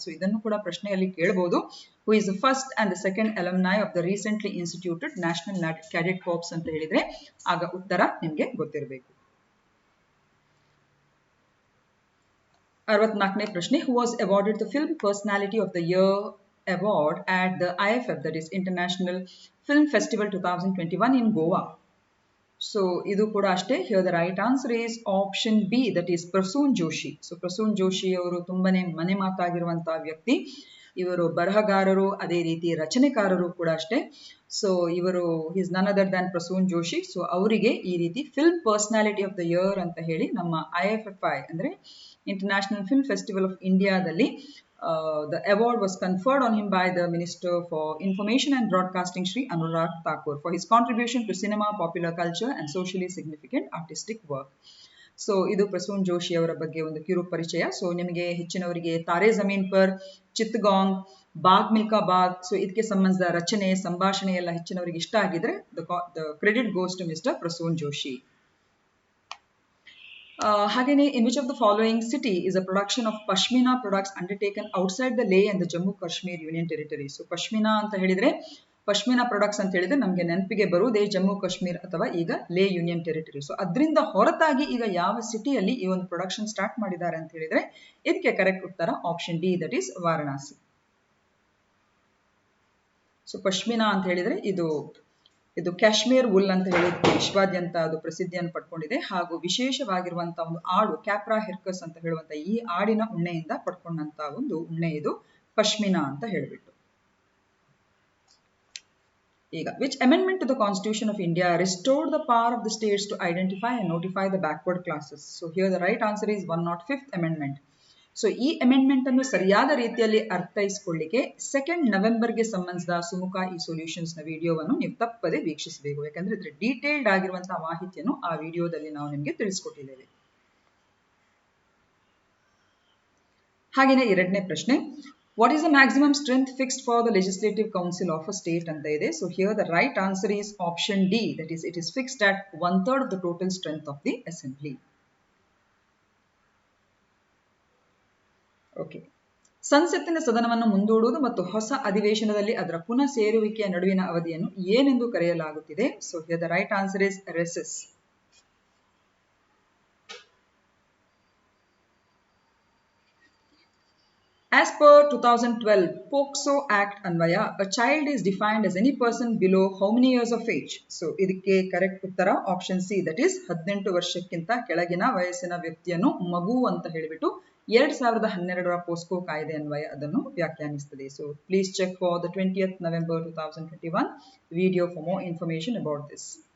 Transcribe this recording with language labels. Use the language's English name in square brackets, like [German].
[Kannada] So ಇದನ್ನು ಕೂಡ ಪ್ರಶ್ನೆಯಲ್ಲಿ ಕೇಳಬಹುದು, [English] who is the first and the second alumni of the recently instituted national cadet corps [Kannada] ಅಂತ ಹೇಳಿದ್ರೆ ಆಗ ಉತ್ತರ ನಿಮ್ಗೆ ಗೊತ್ತಿರಬೇಕು. 64ನೇ ಪ್ರಶ್ನೆ, [English] Who was awarded the film personality of the year award at the IFF, that is International Film Festival 2021 in Goa. So [Kannada] idu kuda ashte, [English] here the right answer is option B, that is Prasoon Joshi. [Kannada] So Prasoon Joshi avaru tumbane mane maatagiruvanತಹ ವ್ಯಕ್ತಿ. ಇವರು ಬರಹಗಾರರು, ಅದೇ ರೀತಿ ರಚನೆಕಾರರು ಕೂಡ ಅಷ್ಟೇ. So ಇವರು [English] is none other than [Kannada] Prasoon Joshi. So ಅವರಿಗೆ ಈ ರೀತಿ film personality of the year ಅಂತ ಹೇಳಿ ನಮ್ಮ IFFI ಅಂದ್ರೆ ಇಂಟರ್ನ್ಯಾಷನಲ್ ಫಿಲ್ಮ್ ಫೆಸ್ಟಿವಲ್ ಆಫ್ ಇಂಡಿಯಾದಲ್ಲಿ [English] the award was conferred on him by the Minister for Information and Broadcasting, Shri Anurag Thakur, for his contribution to cinema, popular culture and socially significant artistic work. [Kannada] So ಇದು ಪ್ರಸೂನ್ ಜೋಶಿ ಅವರ ಬಗ್ಗೆ ಒಂದು ಕಿರು ಪರಿಚಯ. So ನಿಮಗೆ ಹೆಚ್ಚಿನವರಿಗೆ ತಾರೆ ಜಮೀನ್ ಪರ್, ಚಿತ್ತಗಾಂಗ್, ಬಾಗ್ ಮಿಲ್ಕಾ ಬಾಗ್, ಸೊ ಇದಕ್ಕೆ ಸಂಬಂಧಿಸಿದ ರಚನೆ ಸಂಭಾಷಣೆ ಎಲ್ಲ ಹೆಚ್ಚಿನವರಿಗೆ ಇಷ್ಟ ಆಗಿದ್ರೆ [English] the credit goes to Mr. Prasoon Joshi. ಹಾಗೆಯೇ in which of the following city is a production of pashmina products undertaken outside the Leh and the Jammu Kashmir Union Territory? [Kannada] So pashmina ಅಂತ ಹೇಳಿದ್ರೆ, ಪಶ್ಮಿನಾ ಪ್ರಾಡಕ್ಟ್ಸ್ ಅಂತ ಹೇಳಿದ್ರೆ ನಮಗೆ ನೆನಪಿಗೆ ಬರುವುದೇ ಜಮ್ಮು ಕಾಶ್ಮೀರ್ ಅಥವಾ ಈಗ ಲೇ ಯೂನಿಯನ್ ಟೆರಿಟರಿ. ಸೊ ಅದರಿಂದ ಹೊರತಾಗಿ ಈಗ ಯಾವ ಸಿಟಿಯಲ್ಲಿ ಈ ಒಂದು ಪ್ರೊಡಕ್ಷನ್ ಸ್ಟಾರ್ಟ್ ಮಾಡಿದ್ದಾರೆ ಅಂತ ಹೇಳಿದ್ರೆ ಇದಕ್ಕೆ ಕರೆಕ್ಟ್ ಉತ್ತರ option D, that is Varanasi. So pashmina ಅಂತ ಹೇಳಿದ್ರೆ ಇದು ಕಾಶ್ಮೀರ್ ವುಲ್ ಅಂತ ಹೇಳಿ ವಿಶ್ವಾದ್ಯಂತ ಅದು ಪ್ರಸಿದ್ಧಿಯನ್ನು ಪಡ್ಕೊಂಡಿದೆ. ಹಾಗೂ ವಿಶೇಷವಾಗಿರುವಂತಹ ಒಂದು ಆಡು ಕ್ಯಾಪ್ರಾ ಹಿರ್ಕಸ್ ಅಂತ ಹೇಳುವಂತ ಈ ಆಡಿನ ಉಣ್ಣೆಯಿಂದ ಪಡ್ಕೊಂಡಂತ ಒಂದು ಉಣ್ಣೆ ಇದು ಪಶ್ಮಿನಾ ಅಂತ ಹೇಳಿಬಿಟ್ಟು. [English] ಈಗ which amendment to the Constitution of India restored the power of the states to identify and notify the backward classes? So here the right answer is 105th amendment. [Kannada] So ಈ ಅಮೆಂಡ್ಮೆಂಟ್ ಅನ್ನು ಸರಿಯಾದ ರೀತಿಯಲ್ಲಿ ಅರ್ಥೈಸಿಕೊಳ್ಳಿಕ್ಕೆ 2nd ನವೆಂಬರ್ಗೆ ಸಂಬಂಧಿಸಿದ ಸುಮುಖ ಈ solutions ನ ವಿಡಿಯೋವನ್ನು ನೀವು ತಪ್ಪದೆ ವೀಕ್ಷಿಸಬೇಕು. ಯಾಕಂದ್ರೆ ಇದ್ರ ಡೀಟೇಲ್ಡ್ ಆಗಿರುವಂತಹ ಮಾಹಿತಿಯನ್ನು ಆ ವಿಡಿಯೋದಲ್ಲಿ ನಾವು ನಿಮಗೆ ತಿಳಿಸ್ಕೊಟ್ಟಿದ್ದೇವೆ. ಹಾಗೆಯೇ 2ನೇ ಪ್ರಶ್ನೆ, [English] what is the maximum strength fixed for the legislative council of a state [Kannada] ಅಂತ ಇದೆ. [English] So here the right answer is option D, that is it is fixed at 1/3 of the total strength of the assembly. Okay. [Kannada] ಸಂಸತ್ತಿನ ಸದನವನ್ನು ಮುಂದೂಡುವುದು ಮತ್ತು ಹೊಸ ಅಧಿವೇಶನದಲ್ಲಿ ಅದರ ಪುನಃ ಸೇರುವಿಕೆಯ ನಡುವಿನ ಅವಧಿಯನ್ನು ಏನೆಂದು ಕರೆಯಲಾಗುತ್ತಿದೆ? [English] So here the right answer is recess. As per 2012 POCSO Act Anvaya, a child is defined as any person below how many years of age? [Kannada] So ಇದಕ್ಕೆ ಕರೆಕ್ಟ್ ಉತ್ತರ ಆಪ್ಷನ್ ಸಿ, ದಟ್ ಈಸ್ 18 ವರ್ಷಕ್ಕಿಂತ ಕೆಳಗಿನ ವಯಸ್ಸಿನ ವ್ಯಕ್ತಿಯನ್ನು ಮಗು ಅಂತ ಹೇಳಿಬಿಟ್ಟು 2012ರ POCSO ಕಾಯ್ದೆ ಅನ್ವಯ ಅದನ್ನು ವ್ಯಾಖ್ಯಾನಿಸುತ್ತದೆ. [English] So please check for the 20th November 2021 video for more information about this.